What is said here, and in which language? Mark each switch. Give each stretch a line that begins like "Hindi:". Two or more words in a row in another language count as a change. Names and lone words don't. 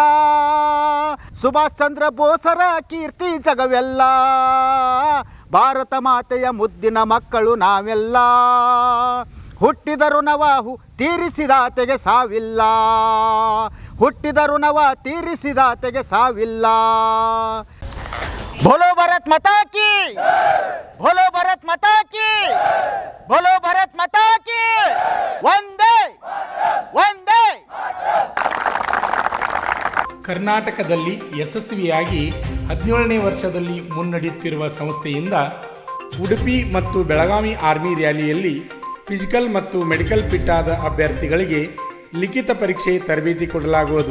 Kannada: ಸುಭಾಷ್ ಚಂದ್ರ ಬೋಸರ ಕೀರ್ತಿ ಜಗವೆಲ್ಲ, ಭಾರತ ಮಾತೆಯ ಮುದ್ದಿನ ಮಕ್ಕಳು ನಾವೆಲ್ಲ, ಹುಟ್ಟಿದ ಋಣವ ತೀರಿಸಿದಾತೆಗೆ ಸಾವಿಲ್ಲ. ಹುಟ್ಟಿದ ಋಣವ ತೀರಿಸಿದಾತೆಗೆ ಸಾವಿಲ್ಲ.
Hindi: बोलो भारत माता की, बोलो भारत माता की, बोलो भारत माता की.
Kannada: ವಂದೇ ವಂದೇ. ಕರ್ನಾಟಕದಲ್ಲಿ ಯಶಸ್ವಿಯಾಗಿ 17ನೇ ವರ್ಷದಲ್ಲಿ ಮುನ್ನಡೆಯುತ್ತಿರುವ ಸಂಸ್ಥೆಯಿಂದ ಉಡುಪಿ ಮತ್ತು ಬೆಳಗಾವಿ ಆರ್ಮಿ ರ್ಯಾಲಿಯಲ್ಲಿ ಫಿಸಿಕಲ್ ಮತ್ತು ಮೆಡಿಕಲ್ ಫಿಟ್ ಆದ ಅಭ್ಯರ್ಥಿಗಳಿಗೆ ಲಿಖಿತ ಪರೀಕ್ಷೆ ತರಬೇತಿ ಕೊಡಲಾಗುವುದು.